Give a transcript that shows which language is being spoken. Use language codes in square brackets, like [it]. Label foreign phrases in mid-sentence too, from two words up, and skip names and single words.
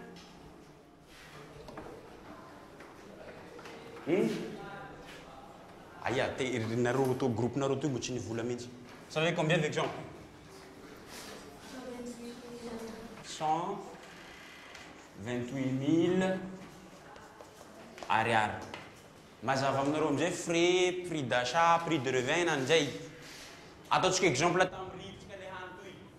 [fr] Vous savez combien d'exemples? 128 000 ariary. [mg] Mazava aminareo amizay [fr] frais, prix d'achat, prix de revient [mg] anjay. Ataontsika exemple tam'litsika le hany toy.